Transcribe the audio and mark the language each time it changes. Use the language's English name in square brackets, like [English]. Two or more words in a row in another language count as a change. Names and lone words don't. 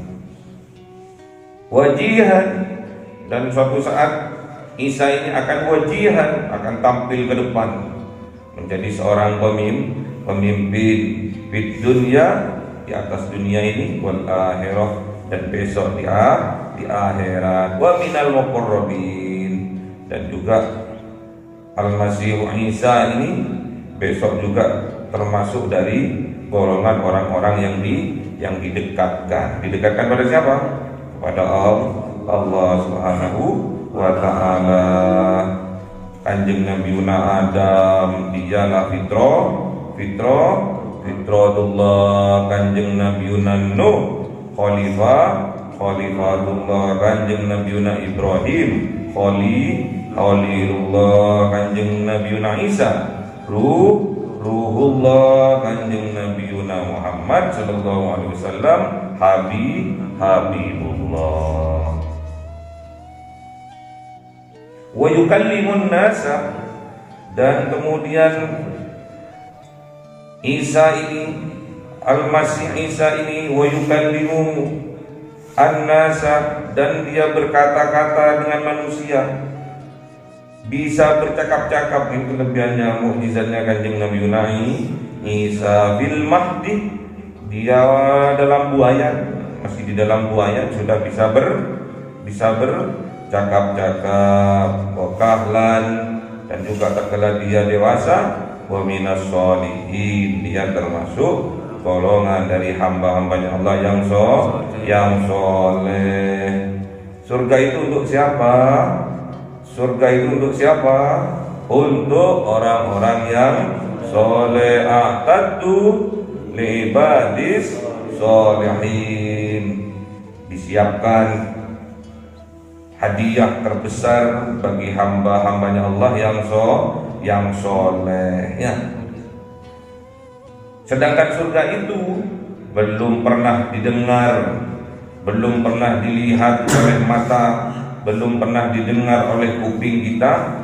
[Indonesian] Wajihan, dan suatu saat Isa ini akan wajihan, akan tampil ke depan menjadi seorang pemimpin di dunia, di atas dunia ini, [Arabic] والآخرة, [Indonesian] dan besok di akhirat. [Arabic] ومن المقربين, [Indonesian] dan juga Al-Masih Isa ini besok juga termasuk dari golongan orang-orang yang didekatkan. Didekatkan pada siapa? Kepada Allah [Arabic] سبحانه وتعالى. [Indonesian] Kanjeng Nabi Adam, dialah fitratullah. Kanjeng Nabi Nuh, khalifatullah. Kanjeng Nabi Ibrahim, khalilullah. Kanjeng Nabi Isa, ruhullah. Kanjeng Nabi Muhammad [Arabic] صلى الله عليه وسلم, [Indonesian] habibullah. [Arabic] ويكلم الناس, [Indonesian] dan kemudian Isa ini, Al-Masih Isa ini, [Arabic] ويكلم الناس, [Indonesian] dan dia berkata-kata dengan manusia, bisa bercakap-cakap. Itu kelebihannya, mukjizatnya Kanjeng Nabi Isa. [Arabic] في المهد, [Indonesian] dia dalam buayan, masih di dalam buayan sudah bisa bercakap-cakap. [Arabic] وكهلا, [Indonesian] dan juga tatkala dia dewasa. [Arabic] ومن الصالحين, [Indonesian] dia termasuk golongan dari hamba-hambanya Allah yang soleh. Surga itu untuk siapa? Surga itu untuk siapa? Untuk orang-orang yang soleh. [Arabic] أعددت لعبادي الصالحين, [Indonesian] disiapkan hadiah terbesar bagi hamba-hambanya Allah yang soleh, ya. Sedangkan surga itu belum pernah didengar, belum pernah dilihat oleh mata, belum pernah didengar oleh kuping kita.